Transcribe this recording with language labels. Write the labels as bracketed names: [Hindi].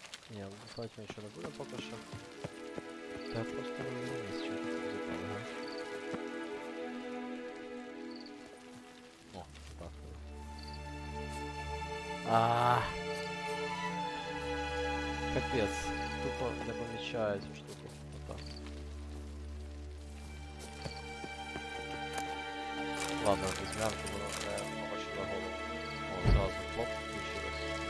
[Russian] Не, лутать мы еще не будем пока что. Да, просто не есть что-то запал, ага. О, так. Капец. Тупо не помечает эту штуку. Вот так. [Ukrainian] Ладно, візьмемо, воно не побачила голову. О, зразу хлоп включилось.